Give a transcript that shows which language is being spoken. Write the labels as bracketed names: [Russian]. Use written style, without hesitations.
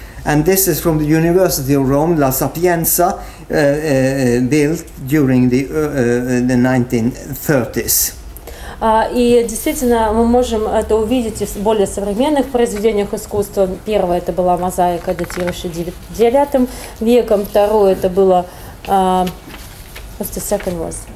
[English] And this is from the University of Rome, La Sapienza, built during the 1930s. [Russian] И действительно мы можем это увидеть в более современных произведениях искусства. Первое это была мозаика, датирующая IX веком. Второе это было [English] what's the second was?